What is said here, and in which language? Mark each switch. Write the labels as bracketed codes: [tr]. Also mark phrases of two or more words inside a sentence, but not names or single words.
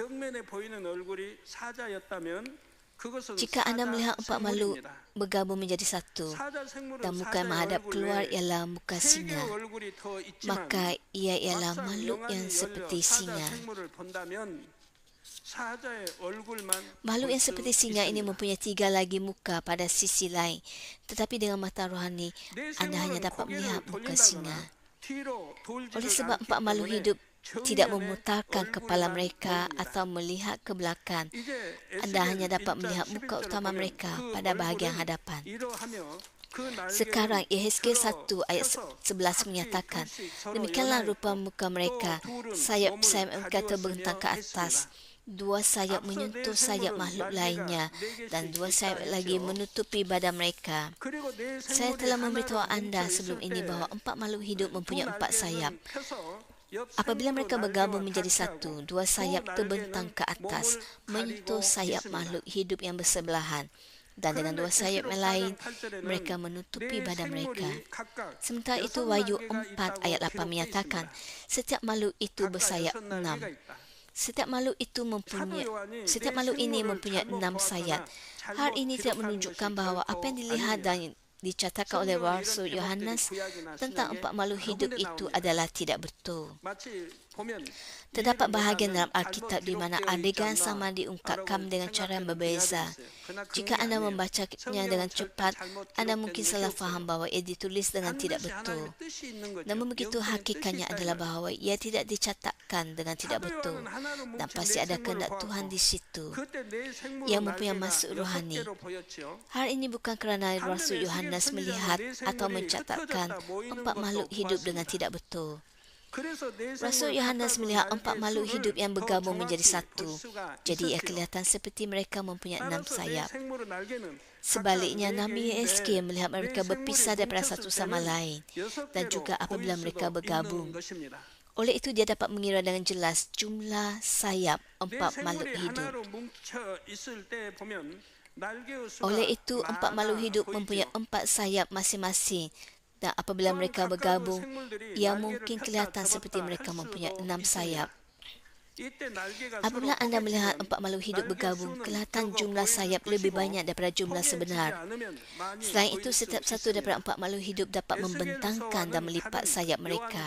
[ms] Jika anda melihat 4 makhluk bergabung menjadi satu dan muka yang menghadap keluar ialah muka singa, maka ia ialah makhluk yang seperti singa. [ko] 사자의 얼굴만 [ms] Makhluk [ko] 볼 [ms] yang [ko] 수 [ms] seperti singa ini [ko] 있습니다. [ms] mempunyai 3 lagi muka pada sisi lain. Tetapi dengan mata rohani, [ko] 내 [ms] anda hanya [ko] 생물은 [ms] dapat melihat [ko] 고개를 [ms] muka [ko] 돌린다거나 [ms] singa. [ko] 뒤로 [ms] Oleh [ko] 돌지를 [ms] sebab [ko] 않기 [ms] 4 makhluk [ko] 때문에 [ms] hidup tidak [ko] 정면에 [ms] memutarkan kepala [ko] 얼굴만 [ms] mereka [ko] 보입니다. [ms] atau melihat ke belakang, [ko] 이제 [ms] anda hanya [ko] 에스겔 [ms] dapat [ko] 1장 [ms] melihat muka [ko] 11절을 [ms] utama [ko] 보면 [ms] mereka [ko] 그 [ms] pada bahagian [ko] 얼굴은 [ms] hadapan. [ko] 이러하며 그 [ms] Sekarang [ko] 날개는 [ms] Yehezkiel 1 ayat [ko] 들어 [ms] 11 [ko] 각기 [ms] menyatakan, [ko] 둘씩 서로 [ms] demikianlah rupa [ko] 연하였고 [ms] muka mereka, [ko] 또 둘은 [ms] sayap-sayap [ko] 몸을 [ms] mereka terbentang ke [ko] 가리웠으며 [ms] atas, [ko] 했습니다. [ms] 2 sayap [ko] 앞서 [ms] menyentuh [ko] 내 [ms] sayap [ko] 생물은 [ms] makhluk [ko] 날개가 [ms] lainnya [ko] 4개씩 [ms] dan 2 sayap [ko] 있다 [ms] lagi [ko] 했지요. [ms] menutupi badan mereka. [ko] 그리고 내 [ms] Saya [ko] 생물이 [ms] telah [ko] 하나로 [ms] memberitahu anda [ko] 뭉쳐 [ms] sebelum [ko] 있을 [ms] ini [ko] 때 [ms] bahawa 4 makhluk hidup [ko] 두 [ms] mempunyai 4 sayap. [ko] 날개는 펴서 옆 [ms] Apabila [ko] 생물도 [ms] mereka bergabung [ko] 날개와 [ms] menjadi [ko] 같이 [ms] satu, [ko] 하고 [ms] 2 sayap [ko] 두 [ms] terbentang [ko] 날개는 [ms] ke atas, [ko] 몸을 [ms] menyentuh [ko] 가리고 [ms] sayap [ko] 있습니다. [ms] makhluk hidup yang bersebelahan. Dan dengan 2 [ko] 그런데 [ms] sayap [ko] 계시록 [ms] yang lain, [ko] 4장 8절에는 [ms] mereka menutupi [ko] 내 [ms] badan mereka. [ko] 생물이 각각 [ms] Sementara itu [ko] 6 [ms] Wahyu [ko] 날개가 [ms] 4 ayat [ko] 있다고 [ms] 8 menyatakan, [ko] 기록되어 있습니다. [ms] setiap makhluk itu [ko] 각각 [ms] bersayap [ko] 6 날개가 [ms] 6. [ko] 있다. [ms] Setiap makhluk itu [ko] 사도 [ms] mempunyai [ko] 요한이 [ms] Setiap [ko] 내 [ms] makhluk ini [ko] 생물을 [ms] mempunyai [ko] 잘못 [ms] 6 sayap. [ko] 보았거나 [ms] Hal [ko] 잘못 [ms] ini tidak [ko] 기록한 [ms] menunjukkan [ko] 것이 [ms] bahawa apa yang [ko] 결코 [ms] dilihat [ko] 아닙니다. [ms] dan dicatatkan oleh [ko] 성경에 [ms] Rasul [ko] 이런 [ms] Yohanes [ko] 제목들이 구약이나 [ms] tentang [ko] 신약에 [ms] 4 makhluk [ko] 여러 [ms] hidup [ko] 군데 [ms] itu [ko] 나옵니다. [ms] adalah tidak betul. [ko] 마치 보면 [ms] Terdapat [ko] 이해를 [ms] bahagian dalam [ko] 못하면 [ms] Alkitab [ko] 잘못 [ms] di mana [ko] 기록되어 있지 [ms] adegan [ko] 않나 [ms] sama diungkapkan [ko] 라고 [ms] dengan cara yang [ko] 생각되는 [ms] berbeza. [ko] 분야도 있어요. 그러나 그런 [ms] Jika [ko] 게 [ms] anda [ko] 아니에요. [ms] membacanya [ko] 성경은 [ms] dengan [ko] 절대 [ms] cepat, [ko] 잘못 [ms] anda [ko] 기록된 [ms] mungkin [ko] 것이 [ms] salah [ko] 없어요. [ms] faham bahawa ia ditulis dengan tidak [ko] 반드시 [ms] betul. [ko] 하나님의 뜻이 있는 거죠. [ms] Namun begitu [ko] 영적인 뜻이 [ms] hakikatnya [ko] 있다 이 [ms] adalah [ko] 말이에요. [ms] bahawa ia tidak dicatatkan dengan tidak [ko] 사도 [ms] betul. [ko] 요한은 하나로 [ms] Dan [ko] 뭉친 [ms] pasti [ko] 내 [ms] ada [ko] 생물을 [ms] kehendak Tuhan [ko] 보았고 [ms] di situ. [ko] 그때 내 생물은 [ms] Ia mempunyai [ko] 날개가 [ms] maksud rohani. [ko] 6개로 보였지요. [ms] Hal ini bukan kerana Rasul [ko] 반면에 [ms] Yohanes [ko] 에스겔 [ms] melihat [ko] 선지자는 내 [ms] atau [ko] 생물이 [ms] mencatatkan [ko] 흩어졌다 모이는 [ms] 4 makhluk [ko] 것도 [ms] hidup dengan [ko] 보았습니다. [ms] tidak betul. [ko] 그래서 내 [ms] Rasul [ko] 생물 [ms] Yohanes [ko] 각각의 [ms] melihat 4 [ko] 날개 [ms] makhluk hidup yang [ko] 수를 더 [ms] bergabung menjadi [ko] 정확히 [ms] satu. [ko] 볼 수가 [ms] Jadi ia [ko] 있었지요. [ms] kelihatan seperti mereka mempunyai 6 [ko] 따라서 내 [ms] sayap. [ko] 생물의 날개는 [ms] Sebaliknya, [ko] 각각 [ms] Nabi [ko] 4개인데 [ms] Yehezkiel melihat [ko] 내 [ms] mereka [ko] 생물이 [ms] berpisah daripada [ko] 뭉쳤을 [ms] satu sama [ko] 때는 [ms] lain. Dan [ko] 6개로 [ms] juga apabila [ko] 보일 [ms] mereka [ko] 수도 [ms] bergabung. [ko] 있는 것입니다. [ms] Oleh itu dia dapat mengira dengan jelas jumlah sayap [ko] 내 [ms] 4 makhluk [ko] 생물이 [ms] hidup. [ko] 하나로 뭉쳐 있을 때 보면 날개의 수가 [ms] Oleh itu 4 makhluk [ko] 많아 [ms] hidup mempunyai [ko] 보이지요. [ms] 4 sayap masing-masing. Dan apabila mereka bergabung, ia mungkin kelihatan seperti mereka mempunyai 6 sayap. Apabila anda melihat 4 makhluk hidup bergabung, kelihatan jumlah sayap lebih banyak daripada jumlah sebenar. Selain itu, setiap satu daripada 4 makhluk hidup dapat membentangkan dan melipat sayap mereka.